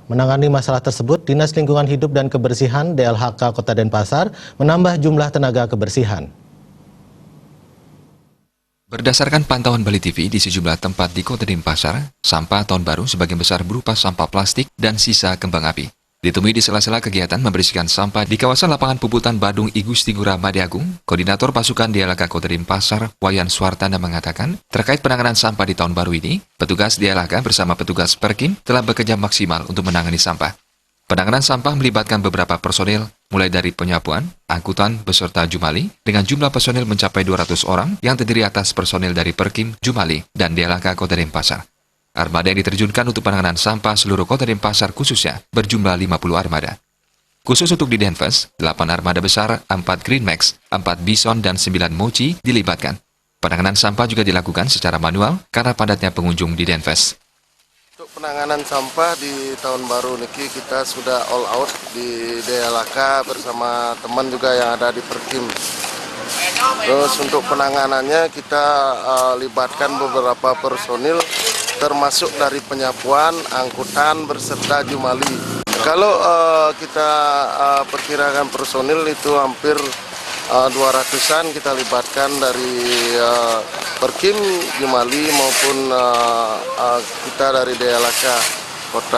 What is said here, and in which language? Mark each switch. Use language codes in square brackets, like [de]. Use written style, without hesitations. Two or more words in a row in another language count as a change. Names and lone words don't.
[id] Menangani masalah tersebut, Dinas Lingkungan Hidup dan Kebersihan DLHK Kota Denpasar menambah jumlah tenaga kebersihan. Berdasarkan pantauan Bali TV di sejumlah tempat di Kota Denpasar, sampah tahun baru sebagian besar berupa sampah plastik dan sisa kembang api. Ditemui di sela-sela kegiatan membersihkan sampah di kawasan lapangan Puputan Badung I Gusti Ngurah Made Agung, Koordinator Pasukan DLHK Kota Denpasar, Wayan Suartana mengatakan, terkait penanganan sampah di tahun baru ini, petugas DLHK bersama petugas Perkim telah bekerja maksimal untuk menangani sampah. Penanganan sampah melibatkan beberapa personil, mulai dari penyapuan, angkutan, beserta Jumali, dengan jumlah personil mencapai 200 orang yang terdiri atas personil dari Perkim, Jumali, dan DLHK Kota Denpasar. Armada yang diterjunkan untuk penanganan sampah seluruh Kota Denpasar khususnya berjumlah 50 armada. Khusus untuk di Denfas, 8 armada besar, 4 Green Max, 4 Bison, dan 9 Mochi dilibatkan. Penanganan sampah juga dilakukan secara manual karena padatnya pengunjung di Denfas. Untuk penanganan sampah di tahun baru niki kita sudah [en] all out [id] di DLHK bersama teman juga yang ada di Perkim. Terus untuk penanganannya kita libatkan beberapa personil termasuk dari penyapuan, angkutan, berserta Jumali. Kalau kita perkirakan personil itu hampir 200-an kita libatkan dari Perkim, Jumali maupun kita dari DLHK Kota.